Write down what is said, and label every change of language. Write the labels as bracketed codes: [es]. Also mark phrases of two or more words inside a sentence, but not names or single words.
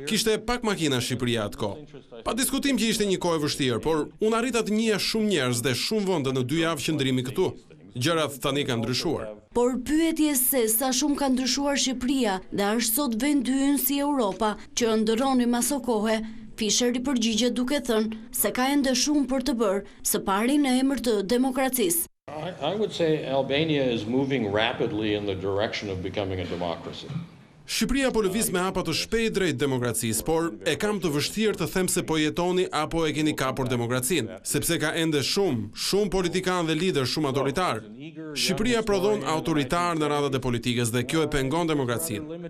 [sq] Kishte pak makina Shqipëria atkoh. Pa diskutim që ishte një kohë e vështirë, por unë arrita të njihja shumë njerëz dhe shumë vende në 2 javë qëndrimi këtu. Gjërat tani kanë ndryshuar. Por pyetje se sa shumë ka ndryshuar Shqipëria dhe është sot vendi ynë si Europa që ndërroni maso kohe, Fisher i përgjigjet duke thënë se ka ende shumë për të bërë, së pari në emër të demokracisë. [en] I would say Albania is moving rapidly in the direction of becoming a democracy. [sq] Shqipëria po lëviz me hapa të shpejt drejt demokracisë, por e kam të vështirë të them se po jetoni apo e keni kapur demokracinë, sepse ka ende shumë politikanë dhe lider shumë autoritar. Shqipëria prodhon autoritar në radhat e politikës dhe kjo e pengon demokracinë.